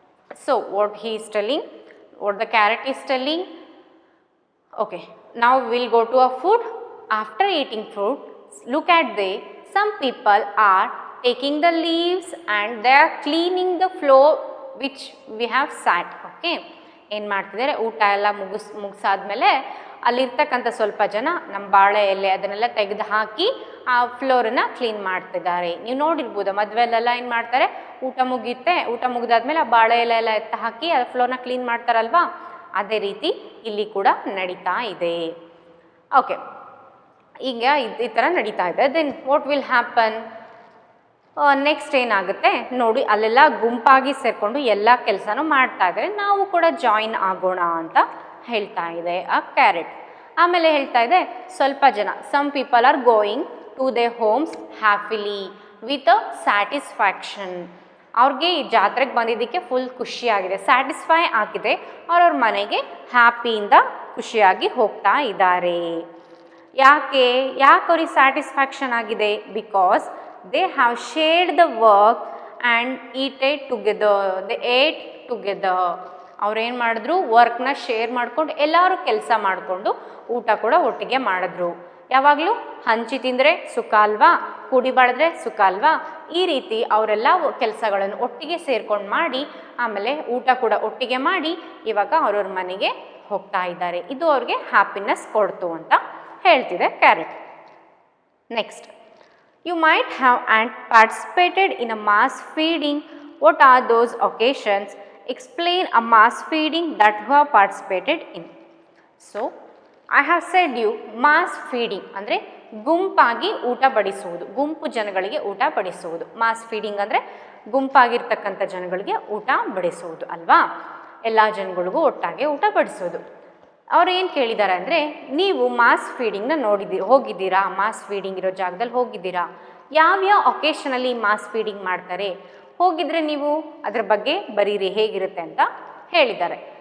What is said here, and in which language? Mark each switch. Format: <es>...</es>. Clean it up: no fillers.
<en>So what he is telling, what the carrot is telling, okay, now we'll go to a food. After eating food, look at some people are taking the leaves and they are cleaning the floor which we have sat.</en> <kn>Okay, ಏನು ಮಾಡ್ತಿದ್ದಾರೆ, ಊಟ ಎಲ್ಲ ಮುಗಿಸಾದ್ಮೇಲೆ ಅಲ್ಲಿರ್ತಕ್ಕಂಥ ಸ್ವಲ್ಪ ಜನ ನಮ್ಮ ಬಾಳೆ ಎಲೆ ಅದನ್ನೆಲ್ಲ ತೆಗೆದು ಹಾಕಿ ಆ ಫ್ಲೋರನ್ನು ಕ್ಲೀನ್ ಮಾಡ್ತಿದ್ದಾರೆ. ನೀವು ನೋಡಿರ್ಬೋದು, ಮದುವೆಲೆಲ್ಲ ಏನು ಮಾಡ್ತಾರೆ, ಊಟ ಮುಗಿದಾದ್ಮೇಲೆ ಆ ಬಾಳೆ ಎಲೆ ಎಲ್ಲ ಎತ್ತ ಹಾಕಿ ಆ ಫ್ಲೋರ್ನ ಕ್ಲೀನ್ ಮಾಡ್ತಾರಲ್ವಾ, ಅದೇ ರೀತಿ ಇಲ್ಲಿ ಕೂಡ ನಡೀತಾ ಇದೆ. ಓಕೆ, ಈಗ ಈ ಥರ ನಡೀತಾ ಇದೆ.</kn> <en>then what will happen,</en> <kn>next ಏನಾಗುತ್ತೆ ನೋಡಿ, ಅಲ್ಲೆಲ್ಲ ಗುಂಪಾಗಿ ಸೇರಿಕೊಂಡು ಎಲ್ಲ ಕೆಲಸನೂ ಮಾಡ್ತಾ ಇದ್ದಾರೆ. ನಾವು ಕೂಡ ಜಾಯಿನ್ ಆಗೋಣ ಅಂತ ಹೇಳ್ತಾ ಇದೆ ಆ ಕ್ಯಾರೆಟ್. ಆಮೇಲೆ ಹೇಳ್ತಾ ಇದೆ, ಸ್ವಲ್ಪ ಜನ,</kn> <en>Some people are going to their homes happily with a satisfaction.</en> <kn>ಅವ್ರಿಗೆ ಈ ಜಾತ್ರೆಗೆ ಬಂದಿದ್ದಕ್ಕೆ ಫುಲ್ ಖುಷಿಯಾಗಿದೆ, ಸ್ಯಾಟಿಸ್ಫೈ ಆಗಿದೆ, ಅವ್ರವ್ರ ಮನೆಗೆ ಹ್ಯಾಪಿಯಿಂದ ಖುಷಿಯಾಗಿ ಹೋಗ್ತಾ ಇದ್ದಾರೆ. ಯಾಕೆ ಅವ್ರಿಗೆ ಸ್ಯಾಟಿಸ್ಫ್ಯಾಕ್ಷನ್ ಆಗಿದೆ?</kn> <en>Because they have shared the work and eaten together. They ate together.</en> <kn>ಅವ್ರು ಏನು ಮಾಡಿದ್ರು, ವರ್ಕ್ನ ಶೇರ್ ಮಾಡ್ಕೊಂಡು ಎಲ್ಲರೂ ಕೆಲಸ ಮಾಡಿಕೊಂಡು ಊಟ ಕೂಡ ಒಟ್ಟಿಗೆ ಮಾಡಿದ್ರು. ಯಾವಾಗಲೂ ಹಂಚಿ ತಿಂದರೆ ಸುಖ ಅಲ್ವಾ, ಕೂಡಿ ಬಾಳಿದ್ರೆ ಸುಖ ಅಲ್ವಾ, ಈ ರೀತಿ ಅವರೆಲ್ಲ ಕೆಲಸಗಳನ್ನು ಒಟ್ಟಿಗೆ ಸೇರ್ಕೊಂಡು ಮಾಡಿ ಆಮೇಲೆ ಊಟ ಕೂಡ ಒಟ್ಟಿಗೆ ಮಾಡಿ ಇವಾಗ ಅವ್ರವ್ರ ಮನೆಗೆ ಹೋಗ್ತಾ ಇದ್ದಾರೆ. ಇದು ಅವ್ರಿಗೆ ಹ್ಯಾಪಿನೆಸ್ ಕೊಡ್ತು ಅಂತ ಹೇಳ್ತಿದೆ carrot.</kn> <en>Next, you might have participated in a mass feeding. What are those occasions? Explain a mass feeding that you have participated in. So I have said you mass feeding</en> <kn>ಅಂದರೆ ಗುಂಪಾಗಿ ಊಟ ಬಡಿಸುವುದು, ಗುಂಪು ಜನಗಳಿಗೆ ಊಟ ಬಡಿಸುವುದು. Mass feeding ಅಂದರೆ ಗುಂಪಾಗಿರ್ತಕ್ಕಂಥ ಜನಗಳಿಗೆ ಊಟ ಬಡಿಸುವುದು ಅಲ್ವಾ, ಎಲ್ಲ ಜನಗಳಿಗೂ ಒಟ್ಟಾಗೆ ಊಟ ಬಡಿಸೋದು. ಅವ್ರು ಏನು ಕೇಳಿದ್ದಾರೆ ಅಂದರೆ, ನೀವು ಮಾಸ್ ಫೀಡಿಂಗ್ನ ಹೋಗಿದ್ದೀರಾ, ಮಾಸ್ ಫೀಡಿಂಗ್ ಇರೋ ಜಾಗದಲ್ಲಿ ಹೋಗಿದ್ದೀರಾ, ಯಾವ್ಯಾವ ಒಕೇಶನಲ್ಲಿ ಮಾಸ್ ಫೀಡಿಂಗ್ ಮಾಡ್ತಾರೆ, ಹೋಗಿದ್ರೆ ನೀವು ಅದ್ರ ಬಗ್ಗೆ ಬರೀರಿ ಹೇಗಿರುತ್ತೆ ಅಂತ ಹೇಳಿದ್ದಾರೆ.</kn>